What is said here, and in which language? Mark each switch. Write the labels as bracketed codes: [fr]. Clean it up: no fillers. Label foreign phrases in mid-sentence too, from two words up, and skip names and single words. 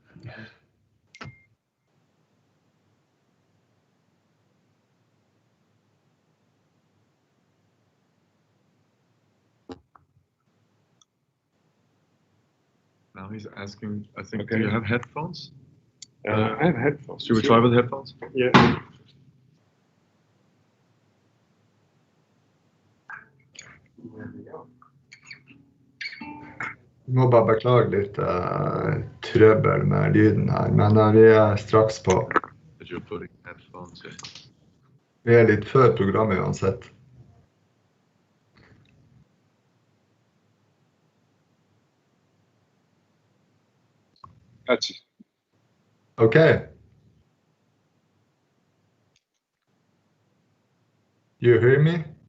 [en] Now he's asking, I think, Okay. do you have headphones? I have headphones. Should we try with headphones? Yeah. [no] Vi må bare beklage litt trøbbel med lyden her, men vi er straks på. [en] That you're putting headphones in. [no] Vi er litt før programmet uansett. [en] Gotcha. Okay. You hear me?